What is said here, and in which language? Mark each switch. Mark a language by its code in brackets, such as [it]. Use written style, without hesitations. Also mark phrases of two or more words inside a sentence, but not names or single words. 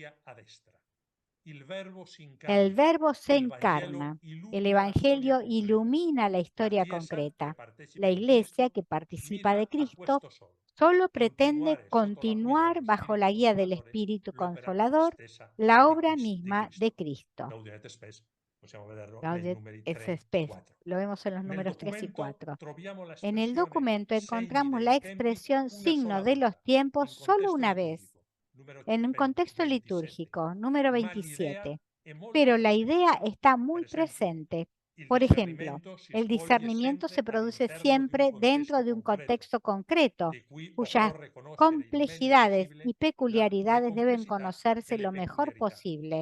[es] El verbo se encarna. El Evangelio ilumina la historia concreta. La Iglesia que participa de Cristo solo pretende continuar bajo la guía del Espíritu Consolador la obra misma de Cristo. Gaudium et Spes. Lo vemos en los números 3 y 4. En el documento encontramos la expresión signo de los tiempos solo una vez, en un contexto litúrgico, número 27. Pero la idea está muy presente. Por ejemplo, el discernimiento se produce siempre dentro de un contexto concreto, cuyas complejidades y peculiaridades deben conocerse lo mejor posible.